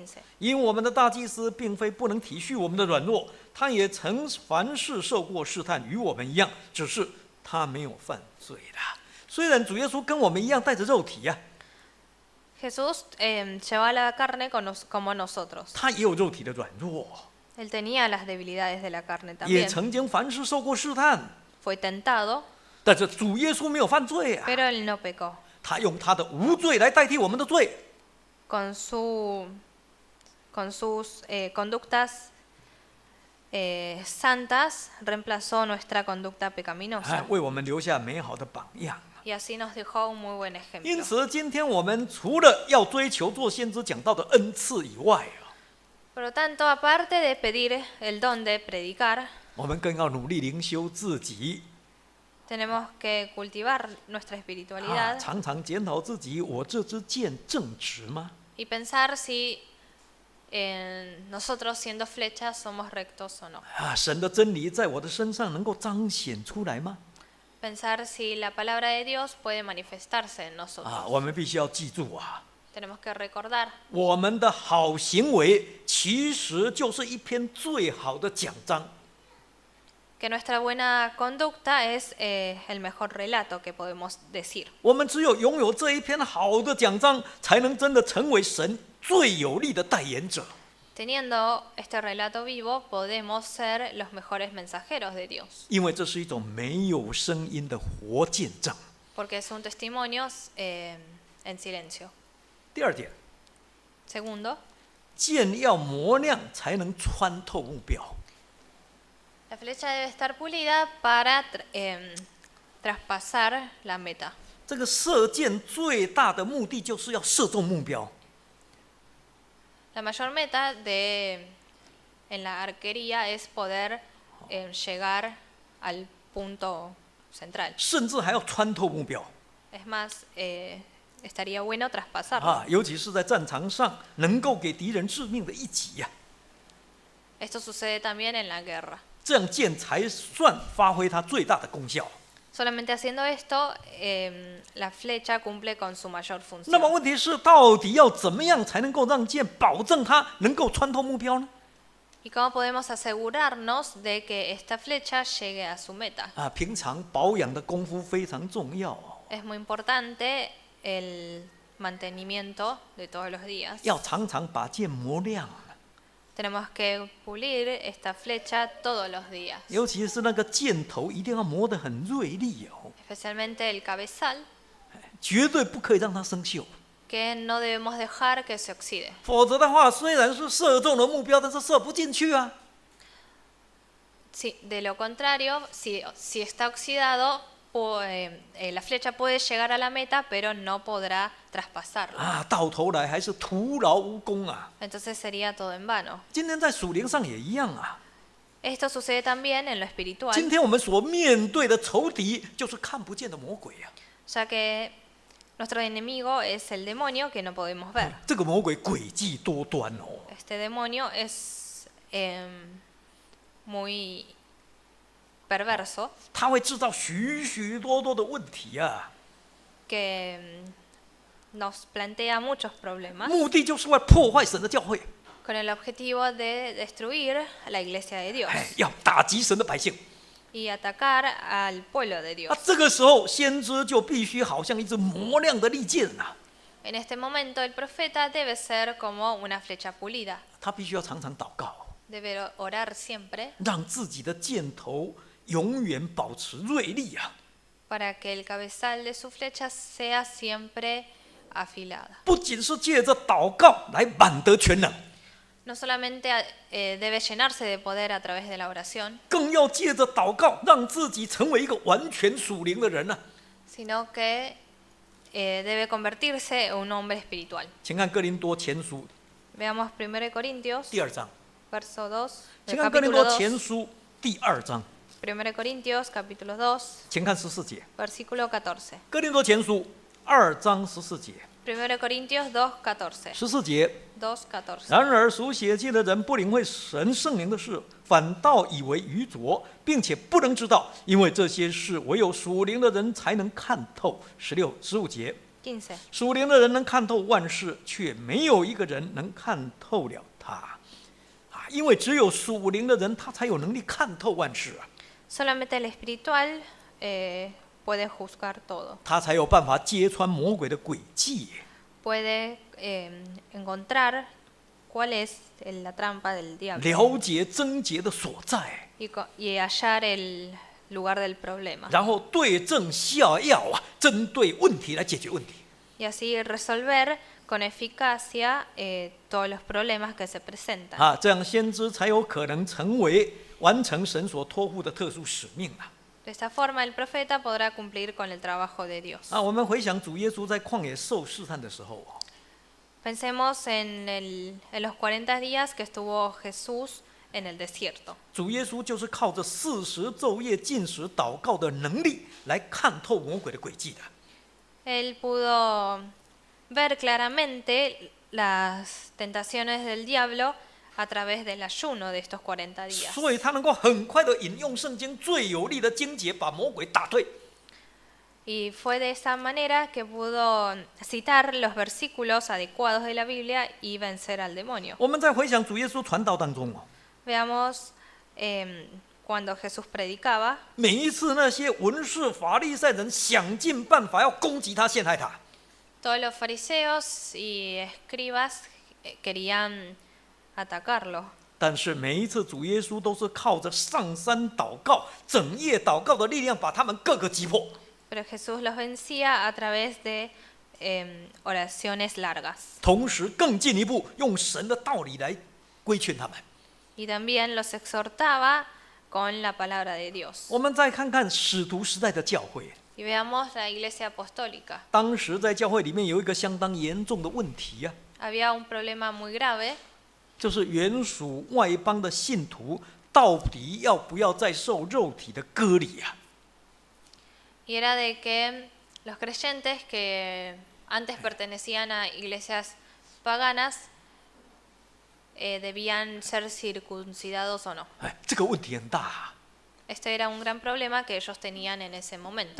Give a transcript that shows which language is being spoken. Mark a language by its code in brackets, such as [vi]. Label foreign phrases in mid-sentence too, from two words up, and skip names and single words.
[zh] 因我们的大祭司并非不能体恤我们的软弱，他也曾凡事受过试探，与我们一样，只是他没有犯罪啦。虽然主耶稣跟我们一样带着肉体呀、 [es] Jesús llevaba la carne como nosotros. [zh] 他也有肉体的软弱， [es] Él tenía las debilidades de la carne [zh] 也 [es] también. [zh] 曾经凡事受过试探， [es] Fue tentado, [zh] 但是主耶稣没有犯罪啊， [es] pero él no pecó. [zh] 他用他的无罪来代替我们的罪。 [es] Con sus conductas santas reemplazó nuestra conducta pecaminosa [zh] 为我们留下美好的榜样。 [es] y así nos dejó un muy buen [zh] 因 [es] ejemplo. [zh] 此，今天我们除了要追求做先知讲道的恩赐以外啊， [es] Por lo tanto, aparte de pedir el don de predicar, [zh] 我们更要努力灵修自己。 [es] tenemos que cultivar nuestra espiritualidad [zh] 常常检讨自己，我这支箭正直吗？ [es] y pensar si nosotros siendo flechas somos rectos o no. [zh] 神的真理在我的身上能够彰显出来吗？ [es] Pensar si la palabra de Dios puede manifestarse en nosotros. [zh] 我们必须要记住啊， [es] Tenemos que recordar [zh] 我们的好行为其实就是一篇最好的奖章。 [es] que nuestra buena conducta es el mejor relato que podemos decir. [zh] 我们只有拥有这一篇好的奖章，才能真的成为神最有力的代言者。 [es] Teniendo este relato vivo, podemos ser los mejores mensajeros de Dios, [zh] 因为这是一种没有声音的活见证。 [es] porque es un testimonio en silencio. [zh] 第二点， [es] Segundo, [zh] 剑要磨亮才能穿透目标。 [es] la flecha debe estar pulida para traspasar la meta. [zh] 这个射箭最大的目的就是要射中目标。 [es] La mayor meta en la arquería es poder llegar al punto central. [zh] 甚至还要穿透目标 [es] Es más, estaría bueno traspasarlo. [zh] 尤其是在战场上，能够给敌人致命的一击呀、 [es] Esto sucede también en la guerra. [zh] 这样箭才算发挥它最大的功效。 [es] Solamente haciendo esto, la flecha cumple con su mayor [zh] 那么 [es] función. [zh] 问题是，到底要怎么样才能够让箭保证它能够穿透目标呢？ [es] ¿Y cómo podemos asegurarnos de que esta flecha llegue a su meta? [zh] 平常保养的功夫非常重要哦， [es] Es muy importante el mantenimiento de todos los días. [zh] 要常常把箭磨亮， [es] Tenemos que pulir esta flecha todos los días, [zh] 尤其是那个箭头一定要磨得很锐利哦， [es] especialmente el cabezal, [zh] 绝对不可以让它生锈。 [es] que no debemos dejar que se oxide. [zh] 否则的话，虽然是射中了目标，但是射不进去啊。 [es] De lo contrario, si está oxidado, la flecha puede llegar a la meta, pero no podrá traspasarla. [zh] 到头来还是徒劳无功啊。 [es] Entonces sería todo en vano. [zh] 今天在属灵上也一样啊。 [es] Esto sucede también en lo [zh] 今 [es] espiritual, [zh] 天我们所面对的仇敌，就是看不见的魔鬼啊。 [es] ya que nuestro enemigo es el demonio que no podemos ver. [zh] 这个魔鬼诡计多端哦， [es] Este demonio es muy perverso, [zh] 他会制造许许多多的问题啊， [es] que nos plantea muchos problemas [zh] 目的就是为破坏神的教会， [es] con el objetivo de destruir la iglesia de Dios [zh] 要打击神的百姓。 [es] y atacar al pueblo de Dios. [zh] 这个时候，先知就必须好像一支磨亮的利剑啊， [es] En este momento el profeta debe ser como una flecha pulida, [zh] 他必须要常常祷告， [es] debe orar siempre [zh] 让自己的箭头永远保持锐利啊， [es] para que el cabezal de su flecha sea siempre afilada. [zh] 不仅是借着祷告来满得全能， [es] No solamente debe llenarse de poder a través de la oración, [zh] 更要借着祷告让自己成为一个完全属灵的人啊。 [es] sino que debe convertirse en un hombre espiritual. [zh] 请看哥林多前书 [es] Veamos 1 Corintios, [zh] 第2章， [es] verso 2, [zh] 请看哥林多 [es] capítulo [zh] 前 [es] 2, [zh] 书第2章， [es] 1 Corintios, capítulo 2, [zh] 请看14节， [es] versículo 14. [zh] 哥林多前书2章14节 [es] 1 Corintios 2, 14. [zh] ，14节。 [es] 2:14. [zh] 然而属血气的人不领会神圣灵的事，反倒以为愚拙，并且不能知道，因为这些事唯有属灵的人才能看透。16、15节， [es] 15. [zh] 属灵的人能看透万事，却没有一个人能看透了他。因为只有属灵的人，他才有能力看透万事啊， [es] Solamente el espiritual puede juzgar todo, [zh] 他才有办法揭穿魔鬼的诡计。 [es] puede encontrar cuál es la trampa del diablo [zh] 了解症结的所在， [es] y hallar el lugar del problema [zh] 然后对症下药啊，针对问题来解决问题。 [es] y así resolver con eficacia todos los problemas que se presentan. [zh] 这样先知才有可能成为完成神所托付的特殊使命啊！ [es] De esta forma el profeta podrá cumplir con el trabajo de Dios. [zh] 我们回想主耶稣在旷野受试探的时候， [es] Pensemos en los 40 días que estuvo Jesús en el desierto. [zh] 主耶稣就是靠着40昼夜禁食祷告的能力来看透魔鬼的诡计的。 [es] Él pudo ver claramente las tentaciones del diablo a través del ayuno de estos 40 días. [zh] 所以他能够很快的引用圣经最有力的经节，把魔鬼打退。 [es] Y fue de esa manera que pudo citar los versículos adecuados de la Biblia y vencer al demonio. [zh] 我们再回想主耶稣传道当中 [es] Veamos cuando Jesús predicaba, [zh] 每一次那些文士法利赛人想尽办法要攻击他、陷害他， [es] todos los fariseos y escribas querían atacarlo. [zh] 但是每一次主耶稣都是靠着上山祷告、整夜祷告的力量，把他们各个击破。 [es] Pero Jesús los vencía a través de oraciones largas. [zh] 同时更进一步用神的道理来规劝他们。 [es] Y también los exhortaba con la palabra de Dios. [zh] 我们再看看使徒时代的教会， [es] Y veamos la iglesia apostólica. [zh] 当时在教会里面有一个相当严重的问题啊， [es] Había un problema muy grave, [zh] 就是原属外邦的信徒到底要不要再受肉体的割礼啊？ [es] y era de que los creyentes que antes pertenecían a iglesias paganas debían ser circuncidados o no. [zh] 哎，这个问题很大啊。 [es] Este era un gran problema que ellos tenían en ese momento.